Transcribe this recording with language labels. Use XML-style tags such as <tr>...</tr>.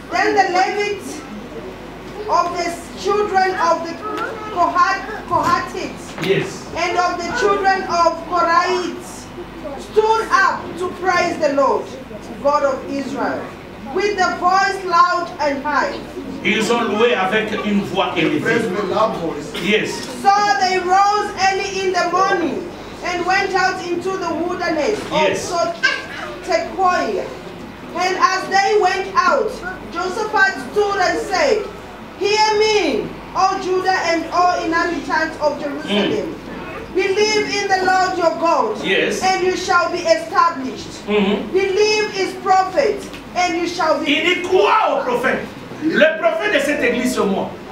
<en>Then the Levites of the children of the Kohathites, yes, and of the children of Koraites stood up to praise the Lord, God of Israel, with the voice loud and high.</en> <fr>Ils ont loué avec une voix élevée.</fr> <en>Yes. So they rose early in the morning and went out into the wilderness of Tekoa. And as they went out, Josaphat stood and said, "Hear me, all Judah and all inhabitants of Jerusalem. Believe in the Lord your God, and you shall be established. Believe his prophet, and you shall be..."</en> <fr>Il dit crois au prophète. Le prophète de cette église, c'est moi.</fr>